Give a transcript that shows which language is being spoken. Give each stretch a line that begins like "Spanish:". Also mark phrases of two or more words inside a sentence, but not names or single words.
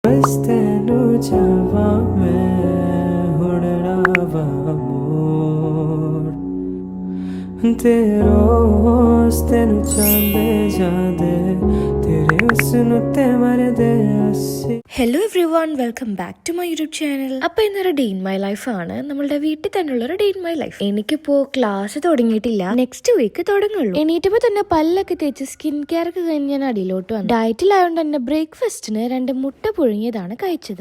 Punjabi: ਤੈਨੂੰ ਜਾਵਾਂ ਮੈਂ ਹੁਣ ਰਾਵਾ ਮੋੜ ਤੇ ਰੋਜ਼ ਤੈਨੂੰ ਚਾਹੁੰਦੇ ਜਾਂਦੇ ਤੇਰੇ ਹੁਸਨ ਤੇ ਮਰਦੇ ਅਸੀਂ.
English: Hello every one, welcome back to my YouTube channel.
Malayalam: അപ്പൊ ഇന്നൊരു
English: day in my life
Malayalam: ആണ്, നമ്മളുടെ വീട്ടിൽ തന്നെയുള്ള ഒരു
English: day in my life.
Malayalam: എനിക്കിപ്പോ ക്ലാസ് തുടങ്ങിയിട്ടില്ല,
English: next week
Malayalam: തുടങ്ങുള്ളൂ. എണീറ്റപ്പോ തന്നെ പല്ലൊക്കെ തേച്ച്
English: skin care
Malayalam: ഒക്കെ കഴിഞ്ഞ് ഞാൻ അടിയിലോട്ട് വന്നു. ഡയറ്റിലായോണ്ട് തന്നെ ബ്രേക്ക്ഫാസ്റ്റിന് 2 മുട്ട പുഴുങ്ങിയതാണ് കഴിച്ചത്.